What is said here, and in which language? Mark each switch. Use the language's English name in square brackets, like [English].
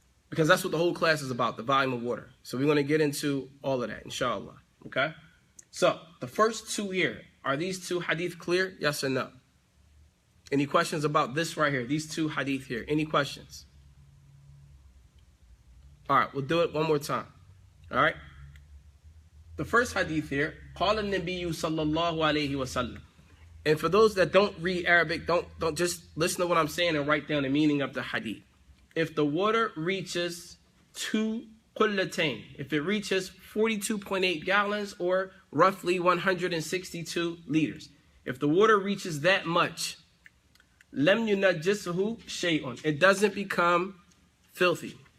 [English] Because that's what the whole class is about, the volume of water. So we're going to get into all of that, inshallah. Okay? So, the first two here, are these two hadith clear? Yes or no? Any questions about this right here, these two hadith here? Any questions? All right, we'll do it one more time. All right? The first hadith here, [Arabic] قال النبي صلى الله عليه وسلم. [English] And for those that don't read Arabic, don't just listen to what I'm saying and write down the meaning of the hadith. If the water reaches 2 qullatain, if it reaches 42.8 gallons or roughly 162 liters, if the water reaches that much, [Arabic] lam yunajjisuhu shay'un, [English] it doesn't become filthy.